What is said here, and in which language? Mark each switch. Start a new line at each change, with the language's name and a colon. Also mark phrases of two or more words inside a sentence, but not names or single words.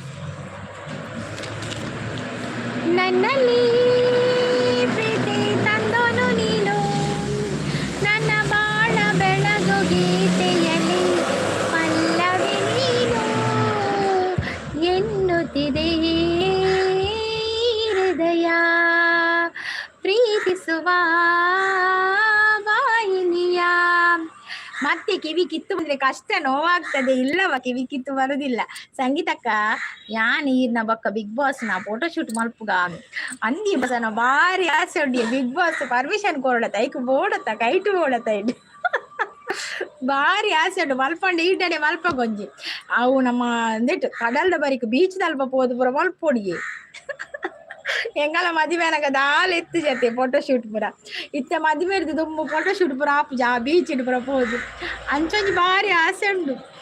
Kannada: ನನ್ನಲ್ಲಿ ಪ್ರೀತಿ ತಂದೋನು ನೀನು, ನನ್ನ ಬಾಳ ಬೆಳಗು ಗೀತೆಯಲ್ಲಿ ಪಲ್ಲವಿ ನೀನು ಎನ್ನುತ್ತಿದೆ ಹೃದಯ ಪ್ರೀತಿಸುವ ವಾಹಿನಿಯ. ಮತ್ತೆ ಕಿವಿ ಕಿತ್ತು ಬಂದ್ರೆ ಕಷ್ಟ ನೋವಾಗ್ತದೆ, ಇಲ್ಲವ ಕಿವಿ ಕಿತ್ತು ಬರುದಿಲ್ಲ.
Tulu: ಸಂಗೀತಕ್ಕ ಯಾನ್ ಈರ್ನ ಬಕ್ಕ ಬಿಗ್ ಬಾಸ್ ನಾ
English: Photo shoot
Tulu: ಮಲ್ಪುಗ ಅಂದಿ ಬಸನ ಬಾರಿ ಆಸೆ ಉಂಡಿ. ಬಿಗ್ ಬಾಸ್ ಪರ್ಮಿಷನ್ ಕೊಡತ್ತ ಐಕ್ ಬೋಡತ್ತ ಕೈಟು ಬೋಡತ್ತ ಇಡ್ ಬಾರಿ ಆಸೆ ಉಂಟು ಮಲ್ಪಂಡು ಈಟಡೆ ಮಲ್ಪ ಗೊಂಜಿ. ಅವು ನಮ್ಮ ಅಂದಿಟ್ಟು ಕಡಲ್ದ ಬರಿಕ್ ಬೀಚ್ ದಲ್ಪ ಪೋದು ಪೂರ ಮಲ್ಪೊಡಿಗೆ ಎಂಗಲ ಮದುವೆನಗ ದಾಲ್ ಎತ್ತು ಜತೆ
English: Photo shoot
Tulu: ಪೂರ ಇತ್ತ ಮದುವೆ ಇರ್ದು ದುಮ್ಮು
English: Photo shoot
Tulu: ಪೂರ ಆಪುಜ ಆ ಬೀಚ್ ಇಡ್ ಪೂರ ಪೋದು ಅಂಚೊಂಜಿ ಬಾರಿ ಆಸೆ ಉಂಡು.